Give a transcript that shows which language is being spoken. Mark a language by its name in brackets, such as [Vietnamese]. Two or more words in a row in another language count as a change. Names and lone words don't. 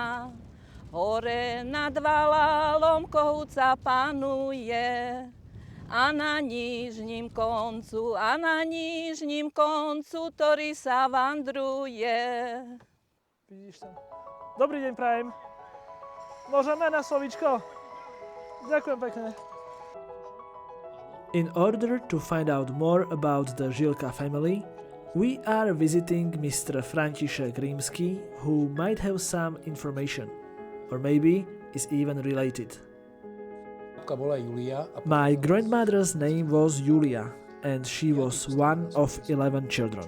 [Slovak] Hore nad Valalom kohúca panuje a na nižním koncu, ktorý sa vandruje. Vidíš tam. Dobrý deň prajem. Môžeme na slovíčko? Ďakujem pekne. [English] In order to find out more about the Jilka family, we are visiting Mr. František Rímsky, who might have some information, or maybe is even related. My grandmother's name was Julia, and she was one of 11 children.